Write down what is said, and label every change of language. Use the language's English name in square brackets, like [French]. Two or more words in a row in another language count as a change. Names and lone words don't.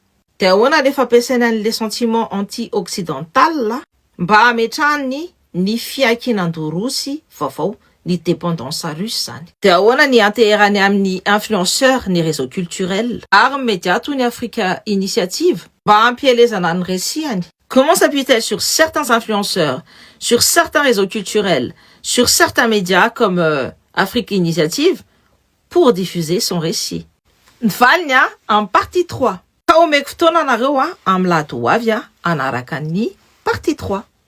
[Malagasy] De ahoana le fampiasaina an'le [French] sentiment anti-occidental [Malagasy] mba hametrahany ny fiakinan-doha Rosy vaovao ny [French] dépendance russe [Malagasy] zany. De ahoana ny anteherany amin'ny influenceur ny [French] réseau culturel [Malagasy] ary média toy ny Africa Initiative mba hampielezana ny récit. [French] Comment s'appuie-t-elle sur certains influenceurs, sur certains réseaux culturels, sur certains médias comme Africa Initiative pour diffuser son récit? [Malagasy] Nivaliny [French] en partie [Malagasy] 3. Ka omeko fotoana nareo amin'ny lady ho avy anaraka ny partie 3.